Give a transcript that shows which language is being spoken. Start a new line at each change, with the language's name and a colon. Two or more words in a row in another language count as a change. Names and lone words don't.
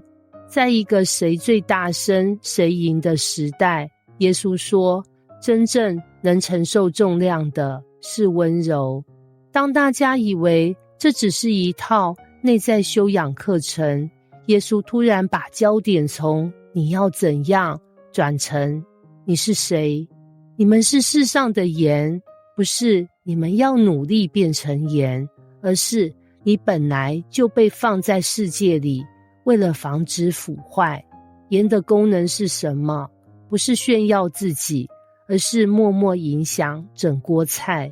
Chinese: 在一個誰最大聲誰贏的時代，耶穌說，真正能承受重量的是溫柔。當大家以為這只是一套內在修養課程，耶穌突然把焦點從你要怎樣轉成你是誰。你們是世上的鹽，不是你們要努力變成鹽，而是你本來就被放在世界裡，為了防止腐壞。鹽的功能是什麼？不是炫耀自己，而是默默影響整鍋菜。